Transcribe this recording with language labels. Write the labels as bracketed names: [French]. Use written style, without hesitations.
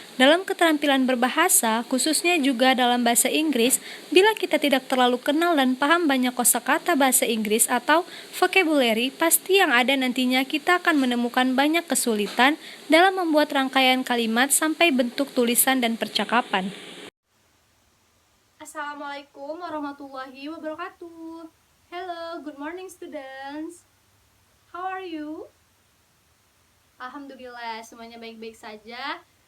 [Indonesian] Dalam keterampilan berbahasa, khususnya juga dalam bahasa Inggris, bila kita tidak terlalu kenal dan paham banyak kosakata bahasa Inggris atau vocabulary, pasti yang ada nantinya kita akan menemukan banyak kesulitan dalam membuat rangkaian kalimat sampai bentuk tulisan dan percakapan. [Arabic] Assalamualaikum warahmatullahi wabarakatuh. [English] Hello, good morning students. How are you? [Indonesian] Alhamdulillah semuanya baik-baik saja.